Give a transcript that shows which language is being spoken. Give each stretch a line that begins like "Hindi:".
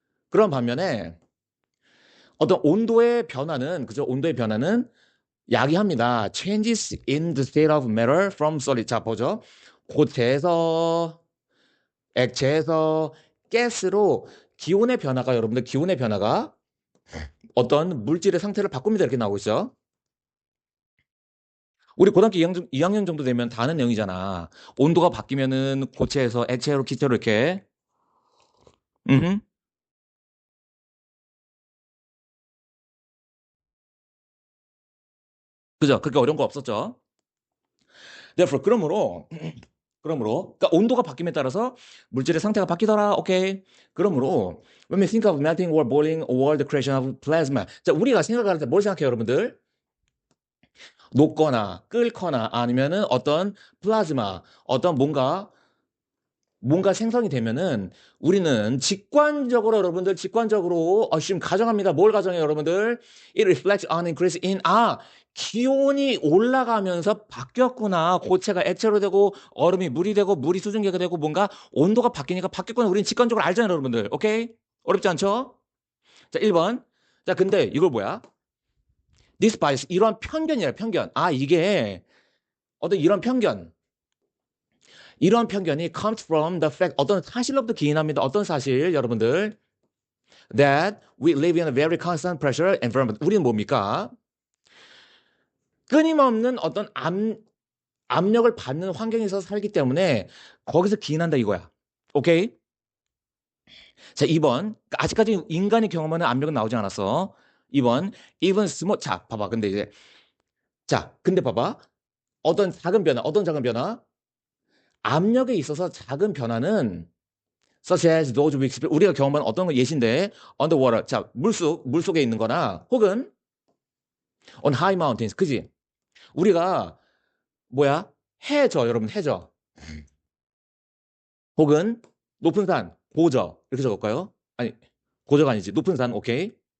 Korean: 그런 반면에 어떤 온도의 변화는 야기합니다.
English: Changes in the state of matter from solid.
Korean: 자, 보죠. 고체에서 액체에서 가스로 여러분들 기온의 변화가 어떤 물질의 상태를 바꿉니다. 이렇게 나오고 있어. 우리 고등학교 2학년 정도 되면 다 아는 내용이잖아. 온도가 바뀌면은 고체에서 액체로 기체로 이렇게. 음. 그죠? 그렇게 어려운 거 없었죠. Therefore, 그러므로, 그러니까 온도가 바뀜에 따라서 물질의 상태가 바뀌더라.
English: 오케이.
Korean: 그러므로,
English: when we think of melting or boiling or the creation of plasma.
Korean: 자, 우리가 생각할 때 뭘 생각해요, 여러분들? 녹거나 끓거나 아니면은 어떤 플라즈마, 어떤 뭔가 생성이 되면은 우리는 직관적으로 지금 가정합니다. 뭘 가정해요, 여러분들?
English: It reflects on increase in
Korean: 기온이 올라가면서 바뀌었구나. 고체가 액체로 되고 얼음이 물이 되고 물이 수증기가 되고 뭔가 온도가 바뀌니까 바뀌었구나. 우리는 직관적으로 알잖아요, 여러분들. 오케이? 어렵지 않죠? 자, 1번. 자, 근데 이걸 뭐야?
English: This bias
Korean: 이런 편견이야, 편견. 아, 이게 어떤 이런 편견이
English: comes from the fact
Korean: 어떤 사실로부터 기인합니다. 어떤 사실 여러분들
English: that we live in a very constant pressure environment.
Korean: 우리는 뭡니까? 끊임없는 어떤 압력을 받는 환경에서 살기 때문에 거기서 기인한다 이거야. 오케이? 자, 2번. 아직까지 인간이 경험하는 압력은 나오지 않았어. 2번.
English: even small.
Korean: 자, 봐봐. 근데 이제 자, 근데 봐봐. 어떤 작은 변화? 압력에 있어서 작은 변화는
English: such as those we experience.
Korean: 우리가 경험한 어떤 거 예시인데 underwater. 자, 물속에 있는 거나 혹은
English: on high mountains.
Korean: 그지? 우리가 뭐야? 해저, 여러분, 해저. 혹은 높은 산, 고저. 이렇게 적을까요? 아니, 고저가 아니지. 높은 산, 오케이.